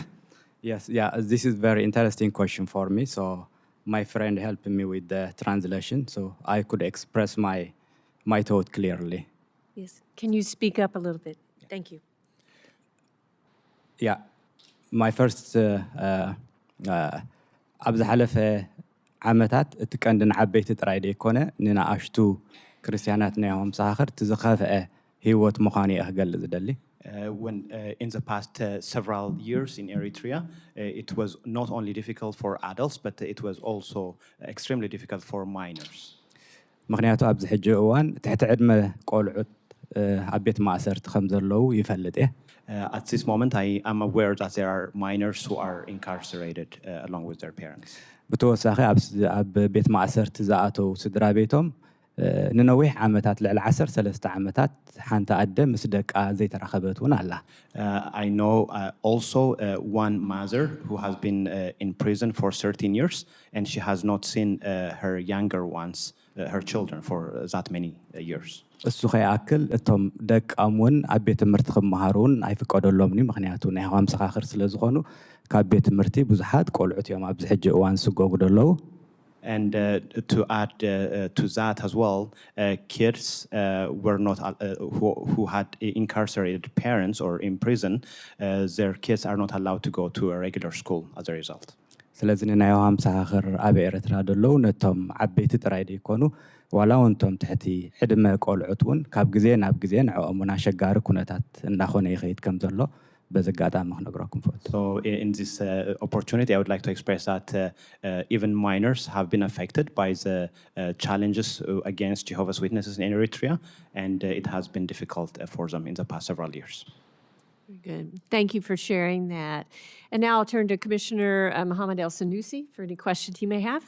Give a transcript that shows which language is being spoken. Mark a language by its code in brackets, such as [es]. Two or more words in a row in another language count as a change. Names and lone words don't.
[en] Yes, yeah, this is very interesting question for me. So my friend helped me with the translation, so I could express my thought clearly. Yes. Can you speak up a little bit? Thank you. Yeah, my first [ti] ኣብ ዝሓለፈ ዓመታት እቲ ቀንድን ዓበይቲ ጥራይ ደይኮነ ንንኣሽቱ ክርስቲያናት ናይሆም ሰኻኽር እቲ ዝኸፍአ ህይወት ምዃኑ እየ ክገልጽ ዝደሊ [en] when in the past several years in Eritrea, it was not only difficult for adults, but it was also extremely difficult for minors. [ti] ምክንያቱ ኣብዚ ሕጂ እዋን ትሕቲ ዕድመ ቆልዑት ኣብ ቤት ማእሰርቲ ከም ዘለዉ ይፈልጥ እየ [en] At this moment, I am aware that there are minors who are incarcerated along with their parents. [ti] ብተወሳኺ ኣብ ቤት ማእሰርቲ ዝኣተው ስድራ ቤቶም ንነዊሕ ዓመታት ልዕሊ 13 ዓመታት ሓንቲ ኣደ ምስ ደቃ ዘይተራኸበት እውን ኣላ [en] I know also one mother who has been in prison for 13 years and she has not seen her younger ones, her children, for that many years. [ti] እሱ ከይኣክል እቶም ደቃም እውን ኣብ ቤት ትምህርቲ ክመሃሩ እውን ኣይፍቀደሎምኒ ምክንያቱ ናይ ህዋም ሰኻኽር ስለ ዝኾኑ ካብ ቤት ትምህርቲ ብዙሓት ቆልዑት እዮም ኣብዚ ሕጂ እዋን ዝስገጉ ደለዉ [en] And to add to that as well, kids were not who had incarcerated parents or in prison. Their kids are not allowed to go to a regular school as a result. [ti] ስለዚ ናይ ህዋም ሰኻኽር ኣብ ኤርትራ ደለዉ ነቶም ዓበይቲ ጥራይ ደይኮኑ ዋላ እውን እቶም ትሕቲ ዕድመ ቆልዑት እውን ካብ ግዜ ናብ ግዜ ንዕኦም እውን ኣሸጋሪ ኩነታት እንዳኾነ ይኸይድ ከም ዘሎ በዘጋጣሚ ክነግረኩም ፈቱ [en] So in this opportunity, I would like to express that even minors have been affected by the challenges against Jehovah's Witnesses in Eritrea, and it has been difficult for them in the past several years. Very good. Thank you for sharing that. And now I'll turn to Commissioner Mohammed El Sanusi for any questions he may have.